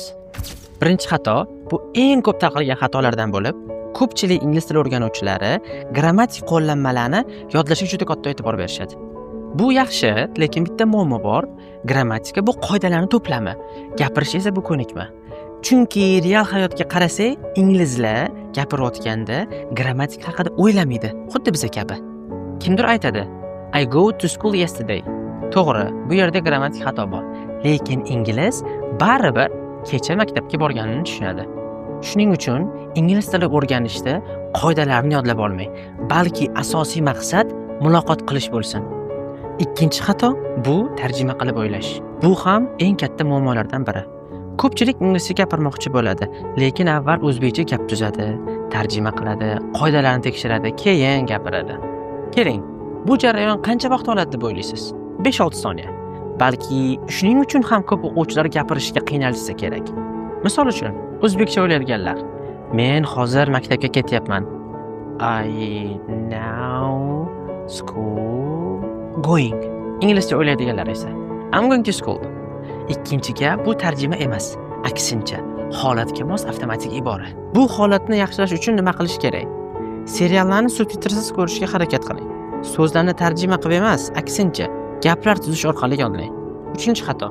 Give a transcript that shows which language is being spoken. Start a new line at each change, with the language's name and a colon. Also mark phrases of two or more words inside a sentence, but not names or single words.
Uzbek: Birinchi xato, bu eng ko'p tarqalgan xatolardan bo'lib, ko'pchilik ingliz tili o'rganuvchilari grammatik qo'llanmalarni yodlashga juda katta e'tibor berishadi. Bu yaxshi, lekin bitta muammo bor. Grammatika bu qoidalarning to'plami, gapirish esa bu ko'nikma. Chunki real hayotga qarasak, inglizlar gapirayotganda grammatik haqida o'ylamaydi, xuddi biz kabi. Kimdir aytadi,
English: I go to school yesterday.
Uzbek: To'g'ri, bu yerda grammatik xato bor, lekin ingliz baribir kecha maktabga borganini tushunadi. Shuning uchun ingliz tili o'rganishda qoidalarni yodlab olmang, balki asosiy maqsad muloqot qilish bo'lsin. Ikkinchi xato bu tarjima qilib o'ylash. Bu ham eng katta muammolardan biri. Ko'pchilik inglizcha gapirmoqchi bo'ladi, lekin avval o'zbekcha gap tuzadi, tarjima qiladi, qoidalarni tekshiradi, keyin gapiradi. Keling, bu jarayon qancha vaqt oladi deb o'ylaysiz? 5-6 soniya. Balki shuning uchun ham ko'p o'quvchilar gapirishga qiynalsa kerak. Misol uchun, o'zbekcha o'ylaydiganlar. Men hozir maktabga ketyapman.
English: I now school going.
Uzbek: Inglizcha o'ylaydiganlar esa
English: I'm going to school.
Uzbek: Ikkinchi gap bu tarjima emas, aksincha, holatga mos avtomatik ibora. Bu holatni yaxshilash uchun nima qilish kerak? Seriallarni subtitrsiz ko'rishga harakat qiling. So'zlarni tarjima qilib emas, aksincha, gaplar tuzish orqali yodlang. Uchinchi xato.